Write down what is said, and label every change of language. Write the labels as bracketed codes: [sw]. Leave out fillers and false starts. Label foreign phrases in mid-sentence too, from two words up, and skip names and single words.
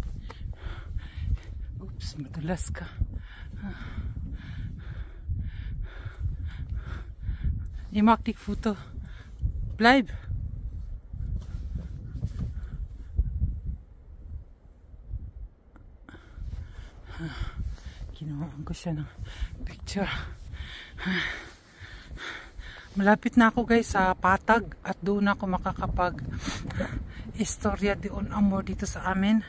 [tl] Ups, madulas ka. [nl] Je maakt die foto. Blijf. [tl] Ginawa ko siya ng picture. Malapit na ako guys sa Patag at doon ako makakapag istorya doon amor dito sa amin.